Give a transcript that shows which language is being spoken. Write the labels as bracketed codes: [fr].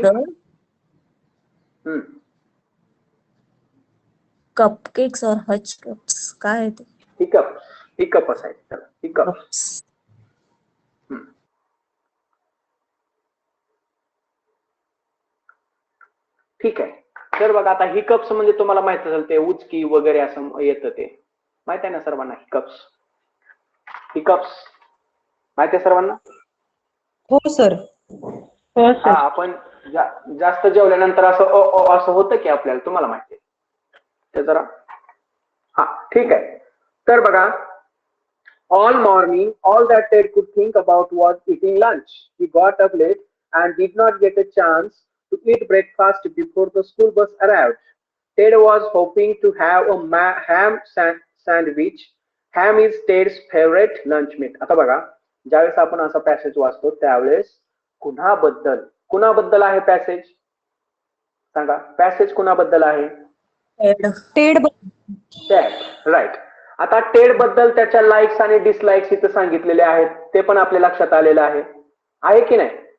[en] the cupcakes or hutch cups. [mr] काय आहे ते? हिकअप असायचं त्याला, हिकअप. [en] Cups. [mr] ठीक आहे, तर बघा आता हिकअप्स म्हणजे तुम्हाला माहित असेल ते उचकी वगैरे असं येतं, ते माहित आहे ना सर्वांना? हिकअप्स, हिकअप्स माहित आहे सर्वांना? हो सर. हो हा, सर. आपण जास्त जेवल्यानंतर असं होतं की आपल्याला, तुम्हाला माहिती आहे ते जरा. हा ठीक आहे, तर बघा, [en] all morning all that Ted could think about was eating lunch. He got up late and did not get a chance to eat breakfast before the school bus arrived. Ted was hoping to have a ham sandwich. Ham is Ted's favorite lunch meat. [mr] आता बघा, ज्यावेळेस आपण असा passage वाचतो त्यावेळेस कुणाबद्दल आहे passage? सांगा, passage कुणाबद्दल आहे? Ted [en] Right. [mr] आता टेड बद्दल त्याच्या लाईक्स आणि डिसलाईक्स इथे सांगितलेले आहेत, ते पण आपल्या लक्षात आलेलं आहे की नाही?